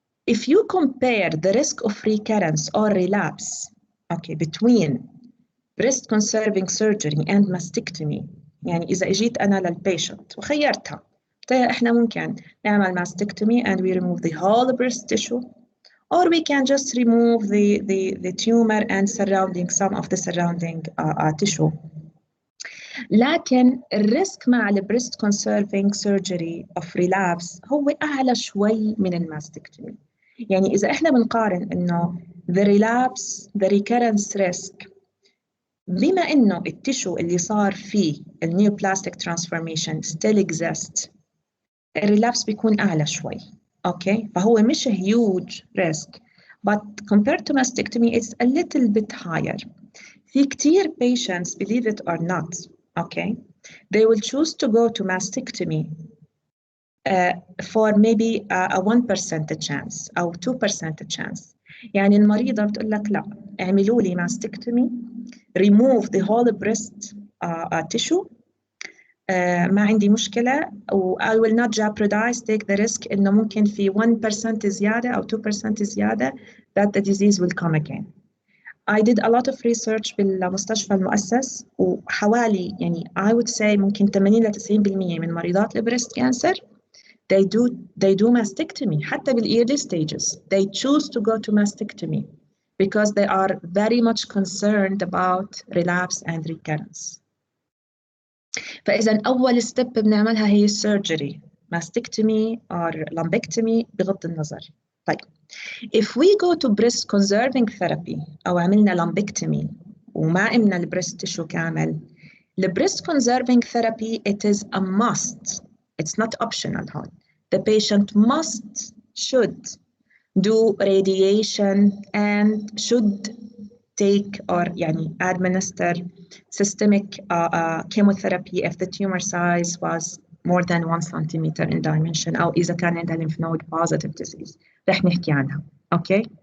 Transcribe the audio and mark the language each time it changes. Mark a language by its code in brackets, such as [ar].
[en] If you compare the risk of recurrence or relapse، okay, between breast conserving surgery and mastectomy، [ar] يعني إذا إجيت أنا للبيشنت وخيرتها، قلت لها إحنا ممكن نعمل [en] mastectomy and we remove the whole breast tissue، or we can just remove the tumor and surrounding some of the surrounding tissue. [ar] لكن الريسك مع البريست [en] conserving surgery of relapse [ar] هو أعلى شوي من الماستكتومي. يعني إذا إحنا بنقارن إنه [en] the relapse the recurrence risk، [ar] بما إنه التشو اللي صار فيه النيوبلاستيك transformation [en] still exists، [ar] الريلابس بيكون أعلى شوي، okay. فهو مش [en] huge risk but compared to mastectomy it's a little bit higher. [ar] في كتير [en] patients believe it or not، okay, they will choose to go to mastectomy for maybe a 1% chance أو 2% chance. [ar] يعني المريضة بتقول لك لا اعملوا لي mastectomy، [en] remove the whole breast tissue، [ar] ما عندي مشكلة، و [en] I will not jeopardize take the risk [ar] إنه ممكن في 1% زيادة أو 2% زيادة [en] that the disease will come again. I did a lot of research [ar] بالمستشفى المؤسس، وحوالي يعني [en] I would say [ar] ممكن 80 ل 90% من مريضات البريست كانسر [en] they do mastectomy. حتى بالearly stages they choose to go to mastectomy because they are very much concerned about relapse and recurrence. [ar] فإذا أول ستيب بنعملها هي السيرجري، mastectomy or lumpectomy بغض النظر. [en] طيب if we go to breast conserving therapy أو عملنا lumpectomy [ar] وما عملنا البريست تيشو كامل، [en] البريست conserving therapy it is a must، it's not optional هون. The patient should do radiation and should take or يعني administer systemic chemotherapy if the tumor size was more than 1 centimeter in dimension [ar] أو إذا كان عندها [en] lymph node positive disease [ar] رح نحكي عنها، أوكي.